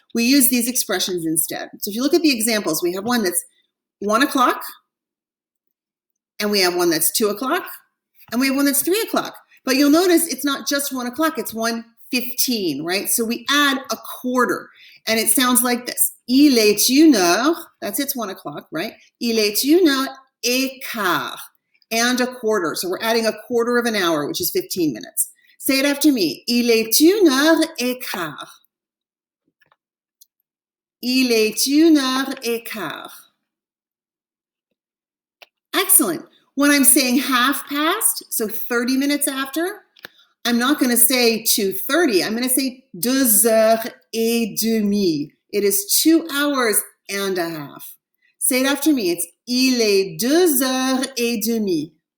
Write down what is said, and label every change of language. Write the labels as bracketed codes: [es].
[en] We use these expressions instead. So if you look at the examples, we have one that's 1 o'clock, and we have one that's 2 o'clock, and we have one that's 3 o'clock. But you'll notice it's not just 1 o'clock, it's 1:15, right? So we add a quarter, and it sounds like this. [fr] Il est une heure, [en] that's it's 1 o'clock, right? [fr] Il est une heure et quart, [en] and a quarter. So we're adding a quarter of an hour, which is 15 minutes. Say it after me. [fr] Il est une heure et quart. Il est une heure et quart. [en] Excellent. When I'm saying half past, so 30 minutes after, I'm not going to say 2:30. I'm going to say 2:30. It is 2 hours and a half. Say it after me. It's [fr] il est 2:30.